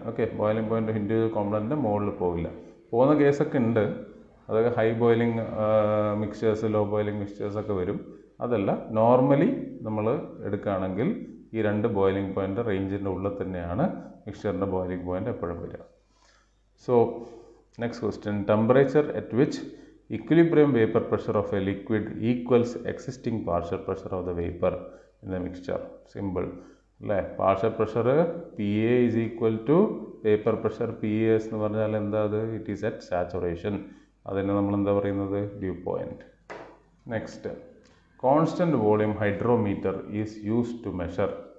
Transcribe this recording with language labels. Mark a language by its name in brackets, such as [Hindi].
[Malayalam] Okay, boiling point individual കോമ്പണൻറ്റിൻ്റെ മുകളിൽ പോവില്ല. പോകുന്ന കേസൊക്കെ ഉണ്ട്, അതൊക്കെ high boiling mixtures, law boiling മിക്സ്ചേഴ്സൊക്കെ വരും. അതല്ല, നോർമലി നമ്മൾ എടുക്കുകയാണെങ്കിൽ ഈ 2 ബോയിലിംഗ് പോയിൻ്റ് റേഞ്ചിൻ്റെ ഉള്ളിൽ തന്നെയാണ് മിക്സ്ചറിൻ്റെ ബോയിലിംഗ് പോയിൻ്റ് എപ്പോഴും വരിക. [English] So next question, temperature at which equilibrium vapor pressure of a liquid equals existing partial pressure of the vapor in the mixture. [Malayalam] Simple അല്ലേ? Partial pressure [English] PA is equal to [Malayalam] vapour pressure PAS എന്ന് പറഞ്ഞാൽ എന്താ? അത് [English] It is at saturation. [Malayalam] അതിനെ നമ്മൾ എന്താ പറയുന്നത്? Due point. [English] Next, constant volume hydrometer is used to measure.